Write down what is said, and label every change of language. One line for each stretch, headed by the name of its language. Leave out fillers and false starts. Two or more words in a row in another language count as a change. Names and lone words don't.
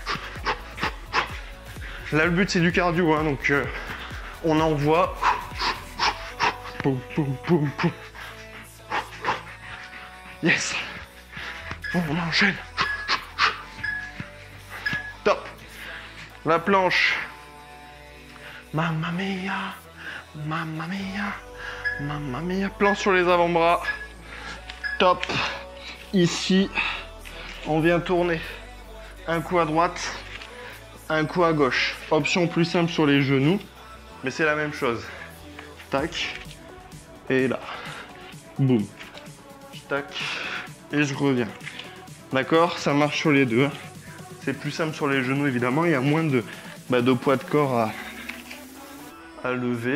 French: Là, le but, c'est du cardio, hein, donc on envoie. Poum, poum, poum, poum. Yes. On enchaîne. Top. La planche.
Italian: Mamma mia. Mamma mia, mamma mia,
French: plan sur les avant-bras, top, ici, on vient tourner, un coup à droite, un coup à gauche, option plus simple sur les genoux, mais c'est la même chose, tac, et là, boum, tac, et je reviens, d'accord, ça marche sur les deux, c'est plus simple sur les genoux évidemment, il y a moins de poids de corps à lever.